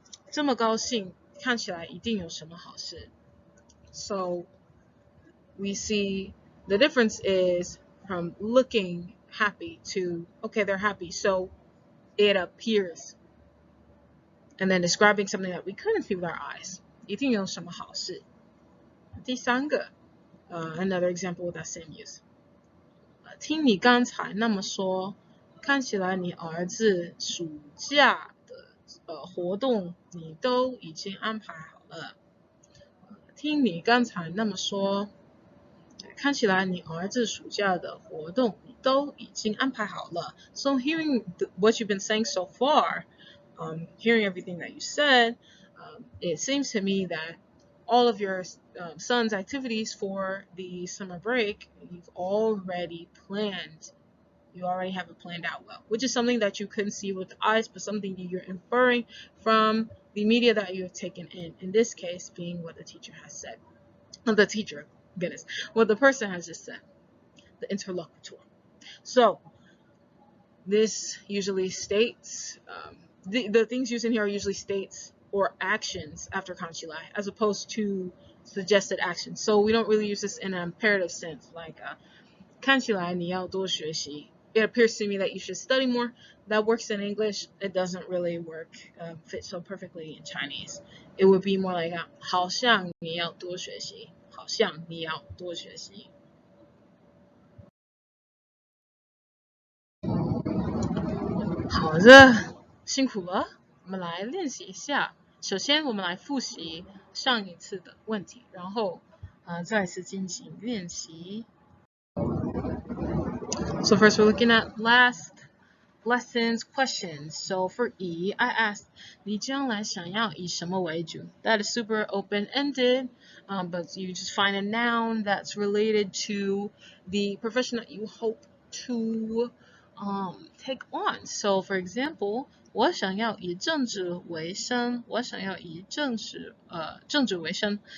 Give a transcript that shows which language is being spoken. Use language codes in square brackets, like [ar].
[zh] 这么高兴，看起来一定有什么好事。 [en] So we see the difference is from looking happy to, okay, they're happy, so it appears. And then describing something that we couldn't see with our eyes. [zh] 一定有什么好事。第三个 [en] another example with that same use. [zh] 听你刚才那么说，看起来你儿子暑假的活动你都已经安排好了。听你刚才那么说，看起来你儿子暑假的活动你都已经安排好了。 [en] So hearing what you've been saying so far, hearing everything that you said, it seems to me that all of your son's activities for the summer break, you've already planned. You already have it planned out well, which is something that you couldn't see with the eyes, but something that you're inferring from the media that you have taken in this case being what the teacher has said. Not the teacher, goodness, what the person has just said, the interlocutor. So this usually states, the things used in here usually states or actions after 看起来 as opposed to suggested actions. So we don't really use this in an imperative sense, like [zh] 看起来你要多学习. [en] It appears to me that you should study more. That works in English. It doesn't really work, fit so perfectly in Chinese. It would be more like [zh] 好像你要多学习，好像你要多学习。好的，辛苦了，我们来练习一下。首先，我们来复习上一次的问题，然后再次进行练习。 [en] So first, we're looking at last lessons questions. So for E, I asked, [zh] 你将来想要以什么为主? [en] That is super open-ended, but you just find a noun that's related to the profession that you hope to take on. So for example, [zh] 我想要以政治为生，我想要以政治为生。